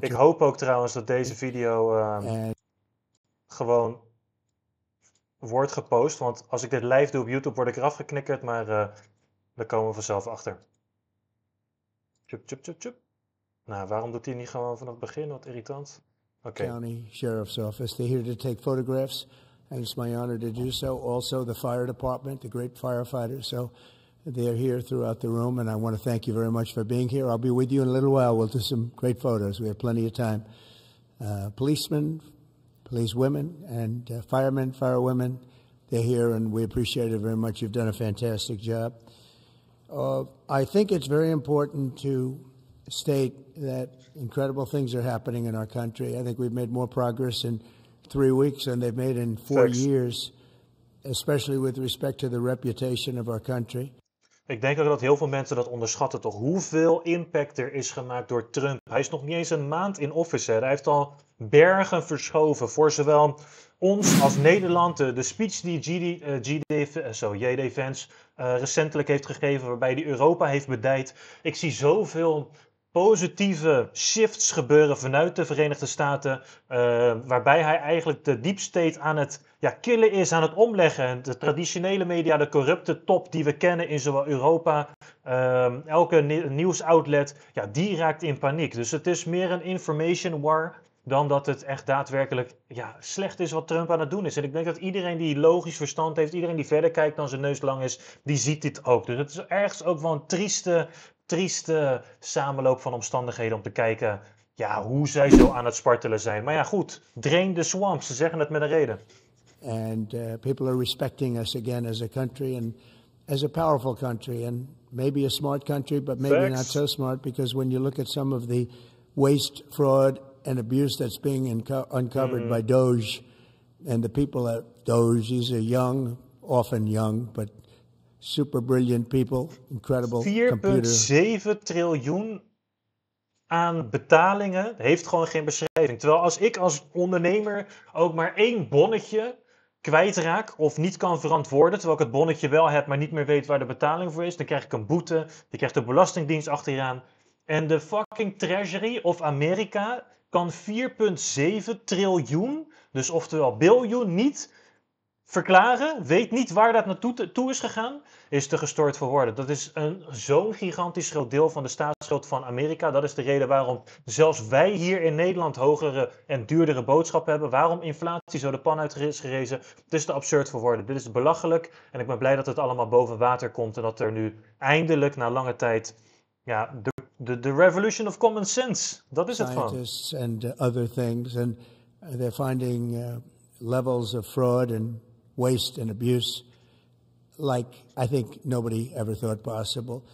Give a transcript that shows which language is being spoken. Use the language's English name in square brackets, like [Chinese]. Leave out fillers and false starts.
[Dutch] Ik hoop ook trouwens dat deze video gewoon wordt gepost, want als ik dit live doe op YouTube word ik eraf geknikkerd, maar daar komen we vanzelf achter. Tjup. Nou, waarom doet hij niet gewoon vanaf het begin? Wat irritant. Oké. [English] County Sheriff's Office. They're here to take photographs, and it's my honor to do so. Also, the fire department, the great firefighters. So they're here throughout the room, and I want to thank you very much for being here. I'll be with you in a little while. We'll do some great photos. We have plenty of time. Policemen, police women, and firemen, firewomen, they're here, and we appreciate it very much. You've done a fantastic job. I think it's very important to state that incredible things are happening in our country. I think we've made more progress in 3 weeks than they've made in 4 years, especially with respect to the reputation of our country. [Dutch] Ik denk ook dat heel veel mensen dat onderschatten, toch? Hoeveel impact er is gemaakt door Trump. Hij is nog niet eens een maand in office. Hè. Hij heeft al bergen verschoven voor zowel ons als Nederland. De speech die J.D. Vance recentelijk heeft gegeven, waarbij hij Europa heeft bedijd. Ik zie zoveel positieve shifts gebeuren vanuit de Verenigde Staten, waarbij hij eigenlijk de deep state aan het killen is, aan het omleggen. De traditionele media, de corrupte top die we kennen in zowel Europa, elke nieuwsoutlet, die raakt in paniek. Dus het is meer een information war dan dat het echt daadwerkelijk slecht is wat Trump aan het doen is. En ik denk dat iedereen die logisch verstand heeft, iedereen die verder kijkt dan zijn neus lang is, die ziet dit ook. Dus het is ergens ook wel een trieste samenloop van omstandigheden om te kijken hoe zij zo aan het spartelen zijn. Maar ja, goed, [English] drain the swamp, [Dutch] ze zeggen het met een reden. [English] And people are respecting us again as a country and as a powerful country and maybe a smart country, but maybe not so smart, because when you look at some of the waste, fraud and abuse that's being uncovered by Doge and the people at Doge, these are young, often young, but super brilliant people, incredible [Dutch] 4,7 triljoen aan betalingen heeft gewoon geen beschrijving. Terwijl als ik als ondernemer ook maar 1 bonnetje kwijtraak of niet kan verantwoorden, terwijl ik het bonnetje wel heb, maar niet meer weet waar de betaling voor is, dan krijg ik een boete, die krijgt de Belastingdienst achteraan. En de fucking Treasury of Amerika kan 4,7 triljoen, dus oftewel biljoen, niet verklaren, weet niet waar dat naartoe is gegaan, is te gestoord voor woorden. Dat is zo'n gigantisch groot deel van de staatsschuld van Amerika. Dat is de reden waarom zelfs wij hier in Nederland hogere en duurdere boodschappen hebben. Waarom inflatie zo de pan uit is gerezen. Het is te absurd voor woorden. Dit is belachelijk. En ik ben blij dat het allemaal boven water komt. En dat er nu eindelijk na lange tijd de [English] revolution of common sense. [Dutch] Dat is het gewoon. [English] Scientists and other things. And they're finding levels of fraud and waste and abuse like I think nobody ever thought possible.